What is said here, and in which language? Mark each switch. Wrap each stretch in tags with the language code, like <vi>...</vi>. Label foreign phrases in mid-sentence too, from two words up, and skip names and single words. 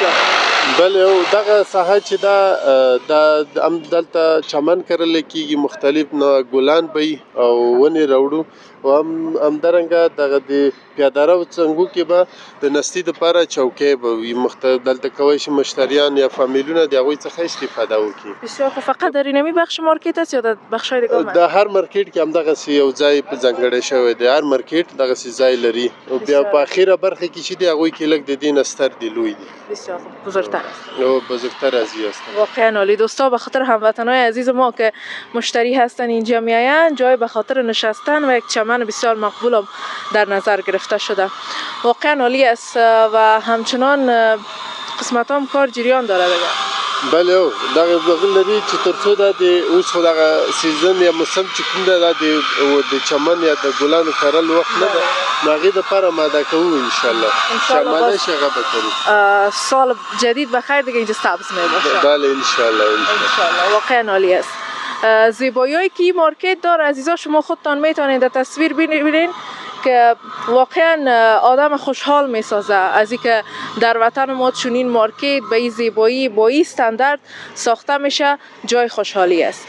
<ps>بله او دغه ساحه چې دا هم دلته چمن کرل کیږي، مختلف نوع ګلان به او ونې راوړو و هم درنګه دغه د پیاده رو څنګو کې به د نستي دپاره چوکۍ به وي، مختلف دلته کولی شي مشتریان یا فامیلونه د هغوی څخه استفاده وکړي.</ps> <fa>بسیار خوب. فقط در اینمی بخش مارکت است یا در بخش‌های دیگه هم؟</fa> <ps>د هر مارکت کې همدغسې یو ځای په ځانګړی شوی دی، هر مارکت دغسې ځای لري او بیا په اخیره برخه کې چې دی هغوی کې لږ د دې نه ستر دی، لوی دی.</ps> <fa>بسیار خوب. بزرگتر او بزرگتر از این است. واقعا عالی. دوستا به خاطر هموطنای عزیز ما که مشتری هستن اینجا میاین، جای به خاطر نشستن و یک چمن بسیار مقبول هم در نظر گرفته شده. واقعا عالی است و همچنان قسمت هم کار جریان داره دیگه.</fa> <ps>بله او دغه بغل لري چې ترڅو د اوس خو دغه سیزن یا موسم چې کوم د چمن یا د ګلانو کرل وخت نه ده، ناغې دپاره ماده کوو انشاءالله ماده شي هغه به کوو.</ps> <fa>سال جدید بخیر دیگه اینجا سبز میباشه. بله انشاءالله. واقعا عالی است. زیبایی‌هایی که این مارکت داره عزیزا شما خودتان میتونید در تصویر ببینید که واقعا آدم خوشحال میسازه از اینکه در وطن ما چنین مارکت به این زیبایی با این استاندارد ساخته میشه، جای خوشحالی است.</fa>